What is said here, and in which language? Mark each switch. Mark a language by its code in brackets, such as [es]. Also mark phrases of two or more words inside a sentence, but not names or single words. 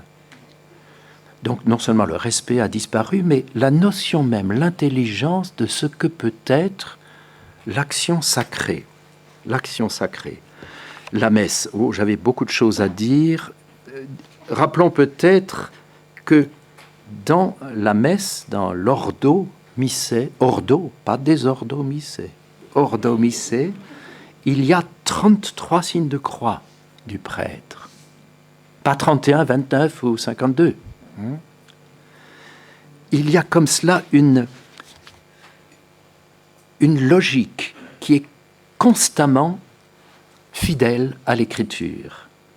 [fr] Donc non seulement le respect a disparu, mais la notion même, l'intelligence de ce que peut être l'action sacrée. L'action sacrée. La messe, j'avais beaucoup de choses à dire. Rappelons peut-être que dans la messe, dans l' [la] ordo missé, [fr] ordo, pas désordo missé, [la] ordo missé, [fr] il y a 33 signes de croix du prêtre. Pas 31, 29 ou 52. Il y a comme cela une logique qui est constamment fidèle à l'écriture.